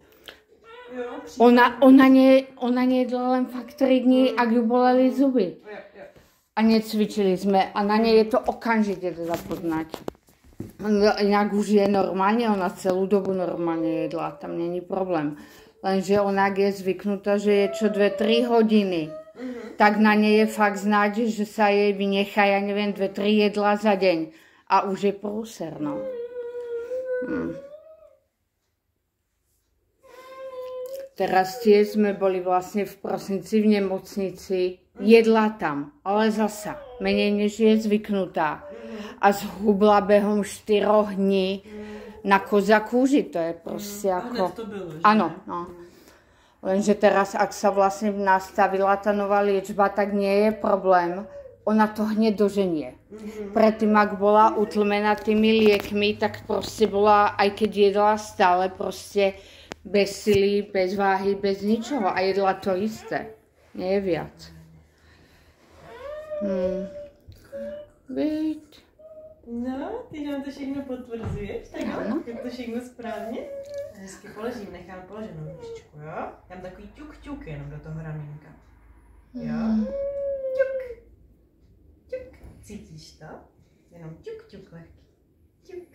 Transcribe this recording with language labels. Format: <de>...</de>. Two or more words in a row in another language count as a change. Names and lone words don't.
<sk>Jo, ona nejedla len fakt 3 dní, ak ju boleli zuby.</sk> <cs>A necvičili jsme a na ně je to okamžitě teda poznať. Jinak už je normálně, ona celou dobu normálně jedla, tam není problém.</cs> <sk>Lenže ona je zvyknutá, že je čo 2-3 hodiny. Tak</sk> <cs>na ně je fakt znát,</cs> <sk>že sa jej vynechá, ja neviem, 2-3 jedla za deň.</sk> <cs>A už je průser, no.</cs> <sk>Teraz tiež sme boli vlastne v prosinci v nemocnici, jedla tam, ale zasa menej než je zvyknutá.</sk> <cs>A</cs> <sk>zhubla behom</sk> <cs>4 dní na koza kůži, to je prostě jako... to bylo, že? Ano, no.</cs> <sk>Lenže teraz, ak sa vlastne nastavila ta nová liečba, tak nie je problém. Ona to hneď doženie. Predtým, ak bola utlmená tými liekmi, tak prostě bola, aj keď jedla stále prostě bez sily, bez váhy, bez ničoho a jedla to isté. Nie je viac. Víď.</sk> <cs>No, ty nám to všechno potvrzuješ, tak ano. je to všechno správně? Hezky položím, nechám položenou ručičku, jo? Dám takový ťuk jenom do toho ramínka. Jo? Ťuk. Ťuk. Cítíš to? Jenom ťuk lehký. Ťuk.</cs>